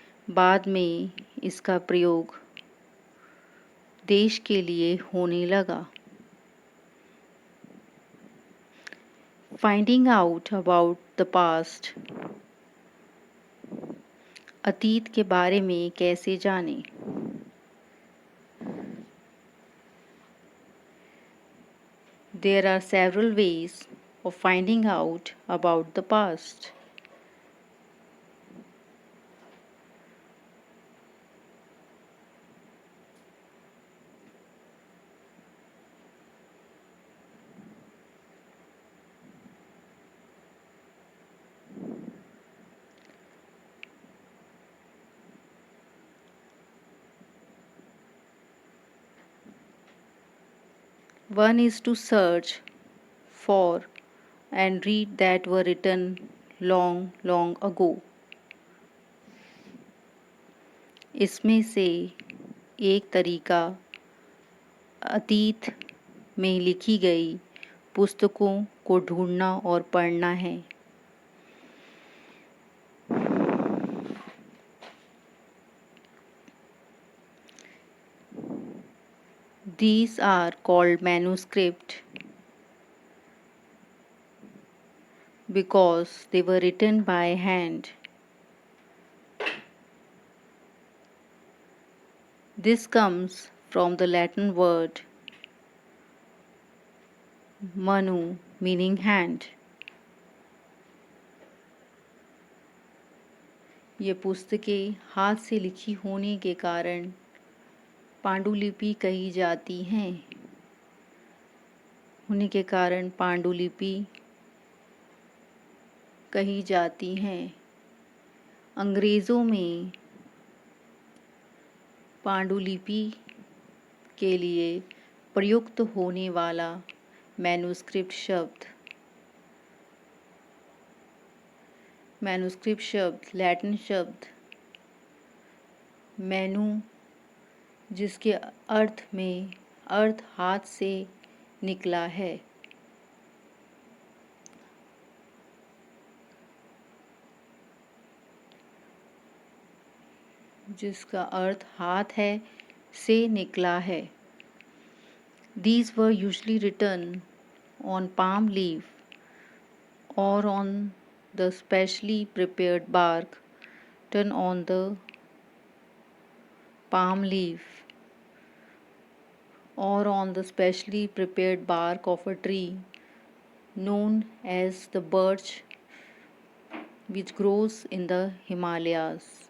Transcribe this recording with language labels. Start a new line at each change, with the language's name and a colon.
Hindi: बाद में इसका प्रयोग देश के लिए होने लगा।
English: Finding out about the past.
Hindi: अतीत के बारे में कैसे जानें?
English: There are several ways of finding out about the past. One is to search for and read that were written long, long ago.
Hindi: इसमें से एक तरीका अतीत में लिखी गई पुस्तकों को ढूंढना और पढ़ना है।
English: These are called manuscript because they were written by hand. This comes from the Latin word manu, meaning hand.
Hindi: ये पुस्तकें हाथ से लिखी होने के कारण पांडुलिपि कही जाती हैं। होने के कारण पांडुलिपि कही जाती हैं। अंग्रेज़ों में पांडुलिपि के लिए प्रयुक्त होने वाला मैन्युस्क्रिप्ट शब्द मैन्युस्क्रिप्ट शब्द लैटिन शब्द मैनू जिसके अर्थ हाथ से निकला है। जिसका अर्थ हाथ है से निकला है।
English: These were usually written on palm leaf or on the specially prepared bark turn on the palm leaf or on the specially prepared bark of a tree known as the birch which grows in the Himalayas.